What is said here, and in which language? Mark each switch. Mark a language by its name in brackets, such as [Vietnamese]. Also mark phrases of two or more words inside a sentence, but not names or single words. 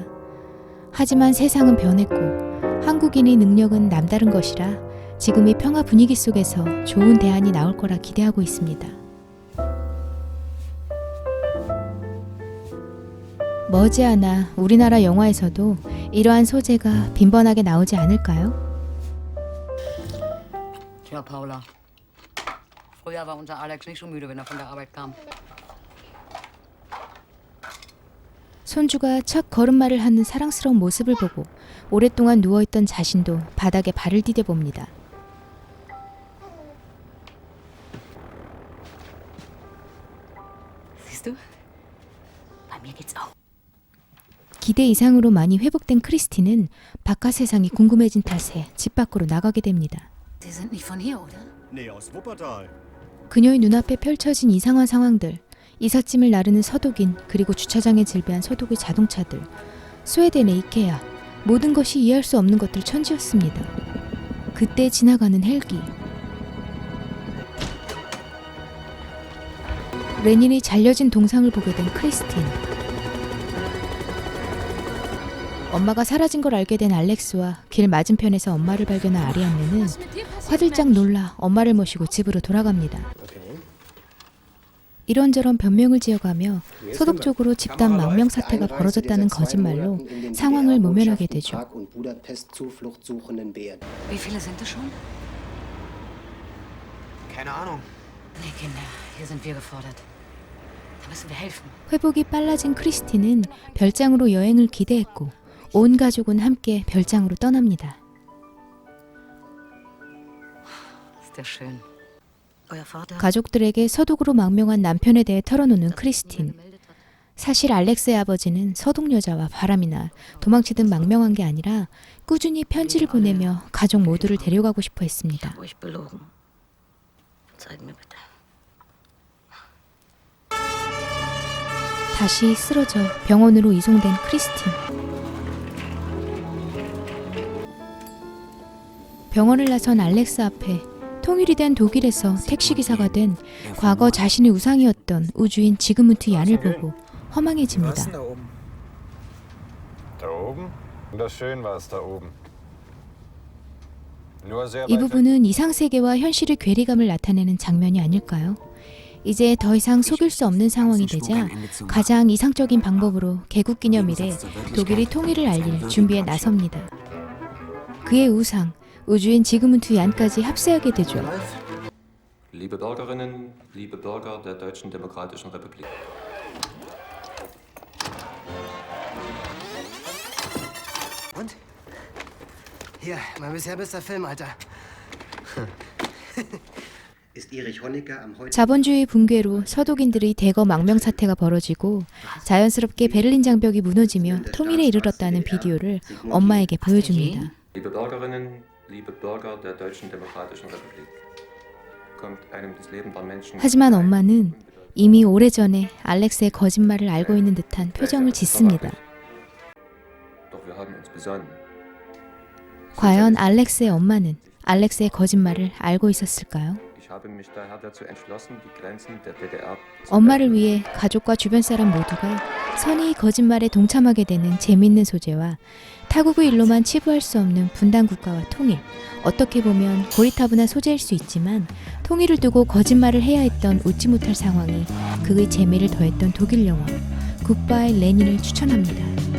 [Korean] 하지만 세상은 변했고 한국인의 능력은 남다른 것이라 지금의 평화 분위기 속에서 좋은 대안이 나올 거라 기대하고 있습니다. 머지않아 우리나라 영화에서도 이러한 소재가 빈번하게 나오지 않을까요? [German] Tja, Paula. Früher war unser Alex nicht so müde, wenn er von der Arbeit kam. [Korean] 손주가 첫 걸음마를 하는 사랑스러운 모습을 보고 오랫동안 누워있던 자신도 바닥에 발을 디뎌봅니다. [German] Siehst du? Bei mir geht's auch. [Korean] 기대 이상으로 많이 회복된 크리스티는 바깥 세상이 궁금해진 탓에 집 밖으로 나가게 됩니다. [German] Sie sind nicht von hier, oder? Nee, aus Wuppertal. [Korean] 그녀의 눈앞에 펼쳐진 이상한 상황들, 이삿짐을 나르는 서독인, 그리고 주차장에 질비한 서독의 자동차들, 스웨덴의 이케아, 모든 것이 이해할 수 없는 것들 천지였습니다. 그때 지나가는 헬기. 레닌의 잘려진 동상을 보게 된 크리스틴. 엄마가 사라진 걸 알게 된 알렉스와 길 맞은편에서 엄마를 발견한 아리안네는 화들짝 놀라 엄마를 모시고 집으로 돌아갑니다. 이런저런 변명을 지어가며 소독적으로 집단 망명 사태가 벌어졌다는 거짓말로 상황을 모면하게 되죠. [German] Wie viele sind es schon? Keine Ahnung. Nee, Kinder, hier sind wir gefordert. Da müssen wir helfen. [Korean] 회복이 빨라진 크리스티는 별장으로 여행을 기대했고 온 가족은 함께 별장으로 떠납니다. [German] Ist ja schön. Euer Vater [Korean] 가족들에게 서독으로 망명한 남편에 대해 털어놓는 크리스틴. 사실 알렉스의 아버지는 서독 여자와 바람이나 도망치듯 망명한 게 아니라 꾸준히 편지를 보내며 가족 모두를 데려가고 싶어 했습니다. [German] habe euch belogen. Zeig mir bitte. [Korean] 다시 쓰러져 병원으로 이송된 크리스틴. 병원을 나선 알렉스 앞에 통일이 된 독일에서 택시기사가 된 과거 자신의 우상이었던 우주인 지그문트 얀을 보고 허망해집니다. [German] Da oben? Wunderschön war es da oben. Nur sehr [Korean] 이 [German] weit weg. [Korean] 부분은 이상세계와 현실의 괴리감을 나타내는 장면이 아닐까요? 이제 더 이상 속일 수 없는 상황이 되자 가장 이상적인 방법으로 개국기념일에 독일이 통일을 알릴 준비에 나섭니다. 그의 우상, 우주인 지그문트 얀까지 합세하게 되죠. [German] Liebe Bürgerinnen, liebe Bürger der Deutschen Demokratischen Republik. Und? Hier, mein bisher bester Film, Alter. ist Erich Honecker am heute [Korean] 자본주의 붕괴로 서독인들의 대거 망명 사태가 벌어지고 자연스럽게 베를린 장벽이 무너지며 통일에 이르렀다는 비디오를 엄마에게 보여줍니다. [German] Liebe Bürgerinnen, liebe Bürger der Deutschen Demokratischen Republik. Kommt einem das Leben der Menschen. [Korean] 하지만 엄마는 이미 오래전에 알렉스의 거짓말을 알고 있는 듯한 표정을 짓습니다. [German] Doch wir haben uns besonnen. [Korean] 과연 알렉스의 엄마는 알렉스의 거짓말을 알고 있었을까요? [German] Ich habe mich daher dazu entschlossen, die Grenzen der DDR zu [Korean] 엄마를 위해 가족과 주변 사람 모두가 선의의 거짓말에 동참하게 되는 재미있는 소재와 타국의 일로만 치부할 수 없는 분단 국가와 통일, 어떻게 보면 고리타분한 소재일 수 있지만 통일을 두고 거짓말을 해야 했던 웃지 못할 상황이 극의 재미를 더했던 독일 영화 굿바이 레닌을 추천합니다.